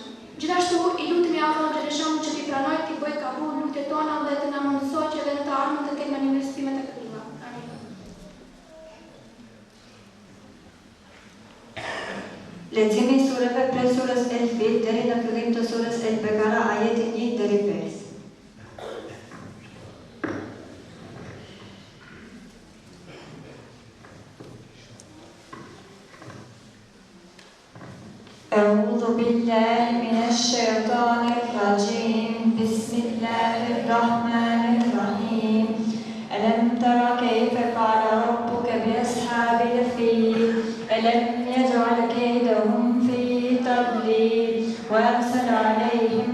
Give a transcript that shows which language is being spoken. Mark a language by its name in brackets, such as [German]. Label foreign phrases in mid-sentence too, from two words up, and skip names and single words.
[Albanian] Gjithashtu I lutemi Allahun xhaleshanu që t'i pranojë t'i bëjë kabul lutjet tona dhe të na mundsojë që edhe në të ardhmen të kemi manifestime të këtilla. Amin. Leximi I sureve prej surës El-Fil deri në fillim të surës El-Bekara, ajeti 1 deri 5. [Arabic] أعوذ بالله من الشيطان الرجيم بسم الله الرحمن الرحيم ألم تر كيف فعل ربك بأصحاب الفيل ألم يجعل كيدهم في تضليل وأرسل عليهم